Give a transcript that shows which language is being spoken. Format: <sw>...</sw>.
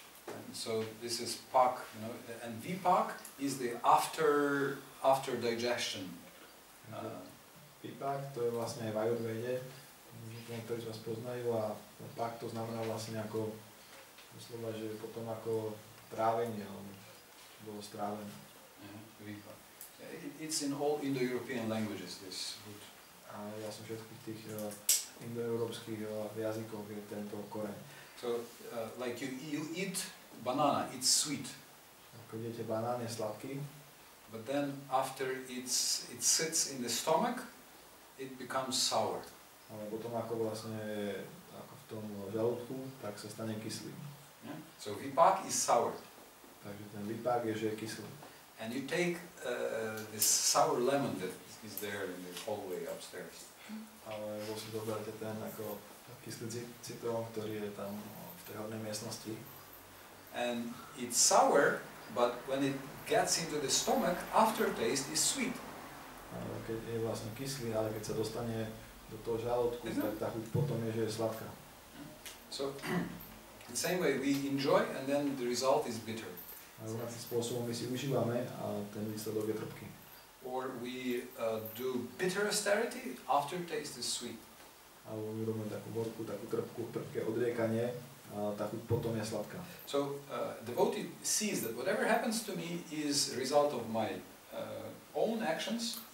<en>And so this is pak, and vipak is the after digestion.</en> <sk>Vipak to je vlastne aj v Ayurvede, niektorí z vás poznajú, a pak to znamená vlastne ako doslova, že potom ako trávenie, alebo bolo strávené.</sk> <en>Vipak. It's in all Indo-European languages, this root.</en> <sk>A ja som všetkých tých indoeurópskych jazykoch je tento koreň.</sk> <en>So, like you eat banana, it's sweet.</en> <sk>Ako jete banán, je sladký.</sk> <en>But then after it sits in the stomach, it becomes sour.</en> <sk>Ale potom ako vlastne ako v tom žalúdku, tak sa stane kyslý.</sk> <en>Yeah? So vipak is sour.</en> <sk>Takže ten vipak je, že je kyslý.</sk> <en>And you take this sour lemon that is there in the hallway upstairs.</en> <sk>Ale si zoberte ten ako kyslý citrón, ktorý je tam v tej hornej miestnosti.</sk> <en>And it's sour, but when it gets into the stomach, aftertaste is sweet.</en> <sk>Keď je vlastne kyslý, ale keď sa dostane do toho žalúdku, tak tá chuť potom je, že je sladká.</sk> <en>So, the same way we enjoy, and then the result is bitter.</en> <sk>A rovnakým spôsobom my si užívame a ten výsledok je trpký.</sk> <en>Or we do bitter austerity, aftertaste is sweet.</en> <sk>Alebo my robíme takú horkú, takú trpké odriekanie a tá chuť potom je sladká.</sk> <en>So devotee sees that whatever happens to me is a result of my own actions.</en>